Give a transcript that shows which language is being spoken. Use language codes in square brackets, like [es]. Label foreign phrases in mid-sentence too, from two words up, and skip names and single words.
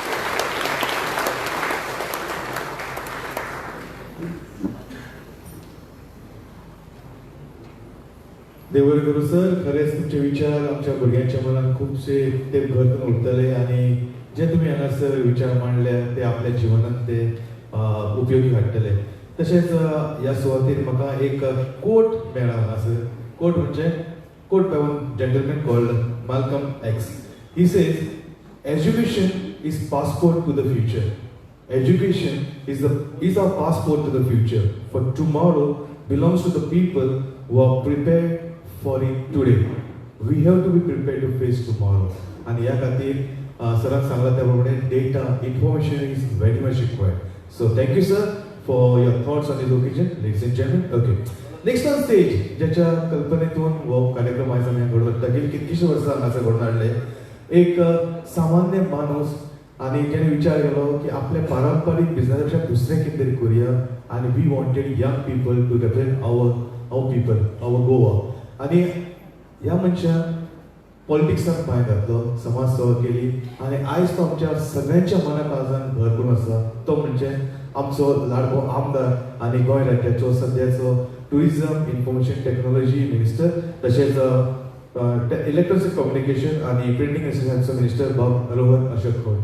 [kok] देव करू सर, खरेंच तुमचे विचार आमच्या भुरग्यांच्या मनात खूपशे ते घर करून उरतले आणि जे तुम्ही हांगासर विचार मांडले ते आपल्या जिवनात ते उपयोगी हाडटले. तशेंच ह्या सुवातेर म्हाका एक कोट मेळ्ळा हांगासर. [en] कोट म्हणजे quote by one gentleman called Malcolm X. He says education is passport to the future. Education is our passport to the future. For tomorrow belongs to the people who are prepared for it today. We have to be prepared to face tomorrow. [kok] आणि या खातीर सरांक सांगला त्या प्रमाणे [en] data information is very much required. So thank you sir for your thoughts on this occasion. Ladies and gentleman, okay, next on stage [kok] ज्याच्या कल्पनेतून हो कार्यक्रम आयज आमी घडोवन हाडटा. गेली कितकीशीं वर्सां हांगासर घडोवन हाडले. एक सामान्य माणूस आणि जेणे विचार केलो की आपल्या पारंपारीक बिझनेसापेक्षा दुसरें कितें तरी करुया आणि [en] we wanted young people to represent our people, our Goa. [kok] आणि ह्या मनशान पॉलिटिक्सांत पांय घातलो, समाज सेवा केली आणि आयज तो आमच्या सगळ्यांच्या मना काळजान घर करून आसा. तो म्हणजे आमचो लाडको आमदार आणि गोंय राज्याचो सद्याचो [en] Tourism Information Technology Minister, [kok] तशेंच [en] Electronic Communication [kok] आणि [en] Printing Associationcho [kok] मिनिस्टर बाब रोहन अशोक खंवटे.